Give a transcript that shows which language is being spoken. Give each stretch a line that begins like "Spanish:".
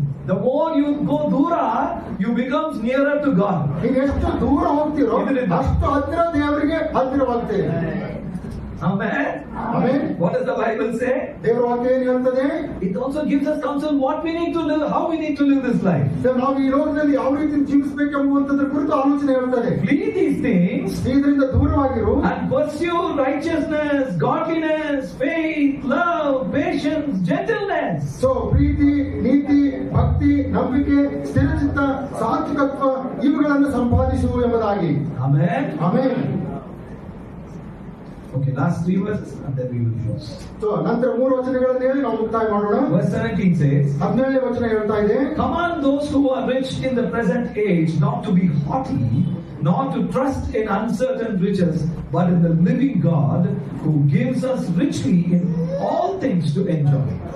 English: The more you go dura, you become nearer to God.
Kannada: ನೀವು ಎಷ್ಟು ದೂರ ಹೋಗ್ತೀರೋ ಅಷ್ಟು ಹತ್ತಿರ ದೇವರಿಗೆ ಹತ್ತಿರವಾಗ್ತೀರಿ.
English: Amen.
Kannada: ಆಮೇಲೆ
English: What does the Bible say?
Kannada: ದೇವರ ವಾಕ್ಯ ಏನು ಹೇಳ್ತದೆ?
English: It also gives us counsel what we need to live, how we need to live this life.
Kannada: ನಾವು ಈ ಲೋಕದಲ್ಲಿ ಯಾವ ರೀತಿ ಜೀವಿಸಬೇಕೆಂಬುವಂತದ್ರ ಕುರಿತು ಆಲೋಚನೆ ಹೇಳ್ತಾರೆ.
English: Flee these things
Kannada: ಇದರಿಂದ ದೂರವಾಗಿರು
English: and pursue righteousness, godliness, faith, love, patience, gentleness.
Kannada: So ಪ್ರೀತಿ, ನೀತಿ, ಭಕ್ತಿ, ನಂಬಿಕೆ, ಸ್ಥಿರಚಿತ್ತ, ಸಾತ್ವಿಕತ್ವ ಇವುಗಳನ್ನು ಸಂಪಾದಿಸು ಎಂಬುದಾಗಿ.
English: Amen.
Kannada: ಆಮೇಲೆ
English: Okay, last 3 verses and then we will close.
Kannada: So ನಂತರ 3 ವಚನಗಳನ್ನು ಹೇಳಿ ನಾವು ಮುಕ್ತಾಯ ಮಾಡೋಣ.
English: Verse 17 says,
Kannada: 17ನೇ ವಚನ ಹೇಳ್ತಾ ಇದೆ,
English: command those who are rich in the present age not to be haughty, not to trust in uncertain riches, but in the living God who gives us richly in all things to enjoy.